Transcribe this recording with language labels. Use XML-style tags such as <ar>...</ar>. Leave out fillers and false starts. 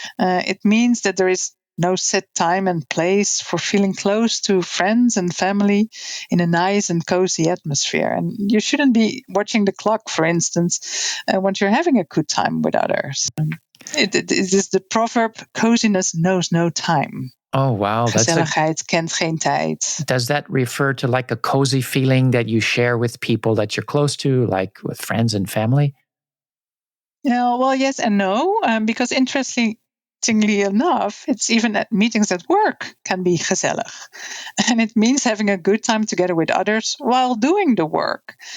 <en>It means that there is no set time and place for feeling close to friends and family in a nice and cozy atmosphere. And you shouldn't be watching the clock, for instance, when you're having a good time with others. It is the proverb, coziness knows no time. Oh, wow.</en> <nl>Gezelligheid kent geen tijd.</nl> <en>Does that refer to like a cozy feeling that you share with people that you're close to, like with friends and family? Yeah, well, yes and no, because interestingly enough, it's even at meetings at work can be gezellig. And it means having a good time together with others while doing the work.</en>